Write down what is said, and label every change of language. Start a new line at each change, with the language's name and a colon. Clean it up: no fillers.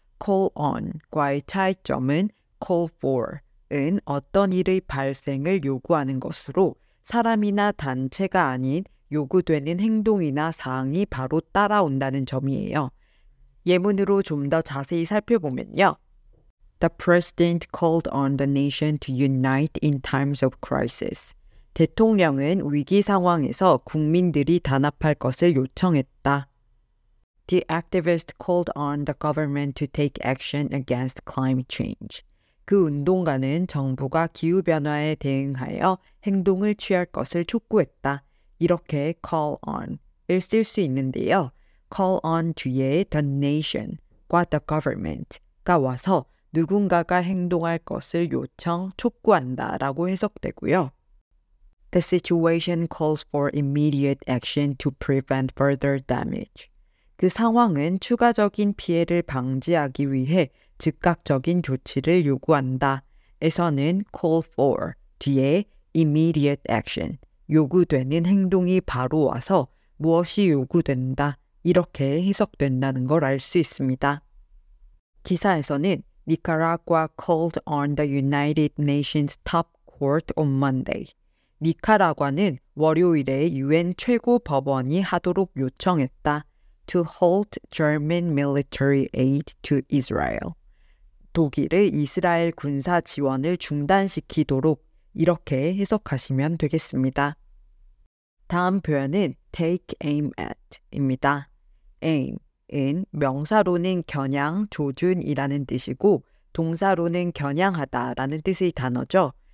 Korean: call on과의 차이점은 call for은 어떤 일의 발생을 요구하는 것으로 사람이나 단체가 아닌 요구되는 행동이나 사항이 바로 따라온다는 점이에요. 예문으로 좀 더 자세히 살펴보면요.
English: The president called on the nation to unite in times of crisis.
Korean: 대통령은 위기 상황에서 국민들이 단합할 것을 요청했다.
English: The activist called on the government to take action against climate change.
Korean: 그 운동가는 정부가 기후변화에 대응하여 행동을 취할 것을 촉구했다. 이렇게 call on을 쓸 수 있는데요. call on 뒤에 the nation과 the government가 와서 누군가가 행동할 것을 요청, 촉구한다 라고 해석되고요.
English: The situation calls for immediate action to prevent further damage.
Korean: 그 상황은 추가적인 피해를 방지하기 위해 즉각적인 조치를 요구한다. 에서는 call for 뒤에 immediate action, 요구되는 행동이 바로 와서 무엇이 요구된다. 이렇게 해석된다는 걸 알 수 있습니다. 기사에서는
English: Nicaragua called on the United Nations top court on Monday.
Korean: 니카라과는 월요일에 유엔 최고 법원이 하도록 요청했다.
English: To halt German military aid to Israel.
Korean: 독일의 이스라엘 군사 지원을 중단시키도록 이렇게 해석하시면 되겠습니다. 다음 표현은 take aim at입니다. aim은 명사로는 겨냥, 조준이라는 뜻이고 동사로는 겨냥하다라는 뜻의 단어죠.